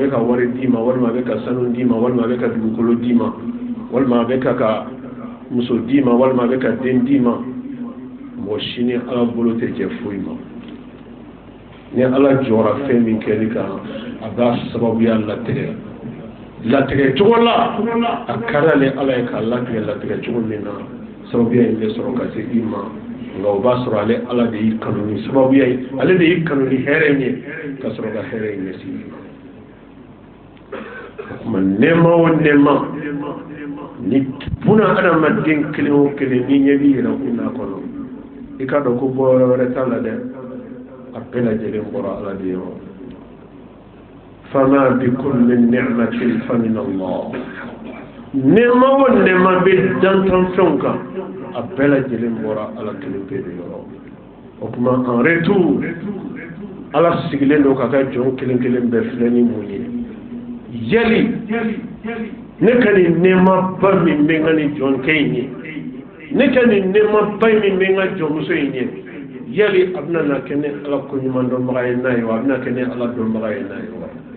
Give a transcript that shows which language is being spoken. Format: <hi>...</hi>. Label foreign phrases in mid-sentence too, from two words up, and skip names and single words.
<bm>bɛ ka wari d'i ma walima a bɛ ka sanu d'i ma walima a bɛ ka dugukolo d'i ma walima a bɛ ka muso d'i ma walima a bɛ ka den d'i ma mɔgɔ si ni ala bolo tɛ jɛ foyi ma ni ala jɔra fɛn min kɛli kan a b'a sababuya latigɛ cogo la a ka di ale ala ye k'a latigɛ cogo min na sababuya in bɛ sɔrɔ ka se i ma nka o b'a sɔrɔ ale ala de y'i kanu ni sababuya ye ale de y'i kanu ni hɛrɛ in ye ka sɔrɔ ka hɛrɛ in ɲɛsin i ma o tuma nɛɛma o nɛɛma ni buna adamaden kelen o kelen ni ɲɛ b'i yɛrɛ kun n'a kɔnɔ i k'a dɔn ko bɔyɔrɔ wɛrɛ t'a la dɛ a bɛɛ lajɛlen bɔra ala de yɔrɔ</bm> <ar>fama bikum min ni'matin fa min Allah</ar> <bm>nɛɛma o nɛɛma bɛ dantanfɛnw kan a bɛɛ lajɛlen bɔra ala kelen pe de yɔrɔ o tuma</bm> <fr>en retour</fr> <bm>ala sigilen don k'a ka jɔn kelen kelen bɛɛ filɛ ni mun ye yali ne ka nin nɛɛma ba min bɛ n ka nin jɔnkɛ in ye ne ka nin nɛɛma ba min bɛ n ka jɔnmuso in ye yali a bɛna na kɛ ne ala koɲuman dɔnbaga ye n'a ye wa a bɛna kɛ ne ala dɔnbaga ye n'a ye wa</bm>